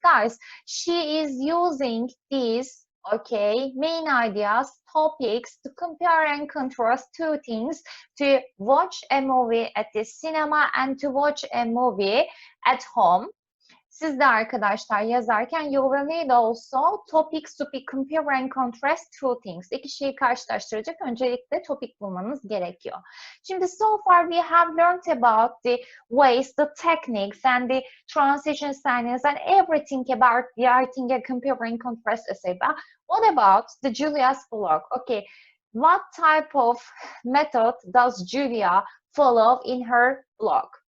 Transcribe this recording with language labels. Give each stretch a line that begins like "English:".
English: Guys, she is using these, okay, main ideas, topics to compare and contrast two things: to watch a movie at the cinema and to watch a movie at home.
Turkish: Siz de arkadaşlar yazarken
English: you will need also topics to be compare and contrast two things.
Turkish: İki şeyi karşılaştıracak öncelikle topic bulmanız gerekiyor.
English: Şimdi so far we have learned about the ways, the techniques and the transition signings and everything about writing a compare and contrast essay. But what about the Julia's blog? Okay, what type of method does Julia follow in her blog?